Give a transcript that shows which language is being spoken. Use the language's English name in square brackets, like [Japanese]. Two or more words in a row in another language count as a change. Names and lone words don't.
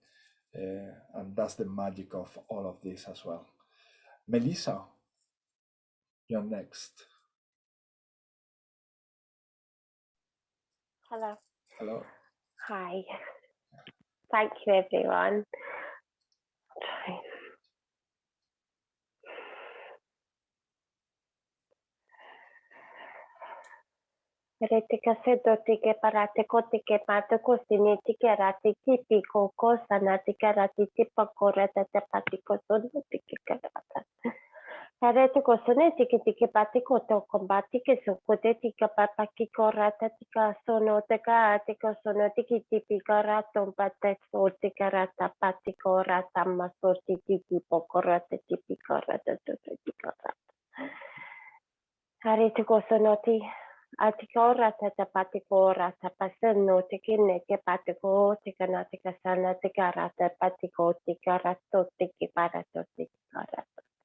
[English] And that's the magic of all of this as well. Melissa, you're next. Hello. Hello. Hi. Thank you, everyone. Retika sedo tike parate kotike pate kosini tike rati tipi koko sanatika rati tipa korata tepatiko sono tike karata. Harete kosone tike tike pati koto kombati ke sokote tika papaki korata tika sono teka tika sono tiki tipi karato pate so tika rata pati korata masorti tiki pokorata tipi korata tika rata. Harete kosonoti. Atikora tata patikora tapaseno tikine ke patiko tikana tikasana tikarata patiko tikarato tikiparato tikarato.